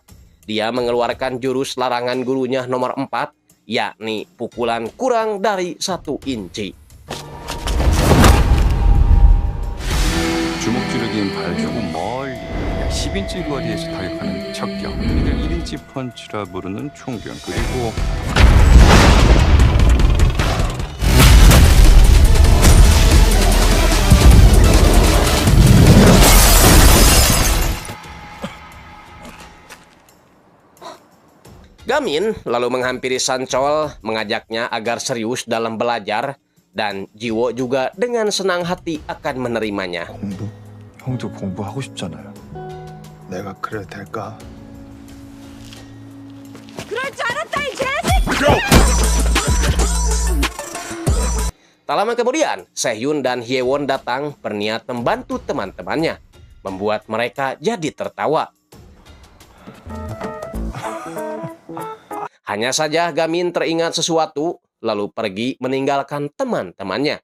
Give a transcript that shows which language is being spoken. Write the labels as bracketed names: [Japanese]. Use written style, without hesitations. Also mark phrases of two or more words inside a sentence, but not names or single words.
[Indonesian] Dia mengeluarkan jurus larangan gurunya nomor 4, yakni pukulan kurang dari 1 inci. [Korean] 주먹 찌르기엔 발주고 멀리 10인치 거리에서 타격하는 척경, 이를 1인치 펀치라 부르는 총경, 그리고 [Indonesian] Gamin lalu menghampiri Sancol, mengajaknya agar serius dalam belajar, dan Jiwo juga dengan senang hati akan menerimanya. [Korean] 공부? 형도 공부하고 싶잖아요. 내가 그래도 될까? 그럴 줄 알았다 이 개새끼! [Indonesian] Tak lama kemudian, Sehun dan Hyewon datang berniat membantu teman-temannya, membuat mereka jadi tertawa. Hanya saja Gamin teringat sesuatu, lalu pergi meninggalkan teman-temannya.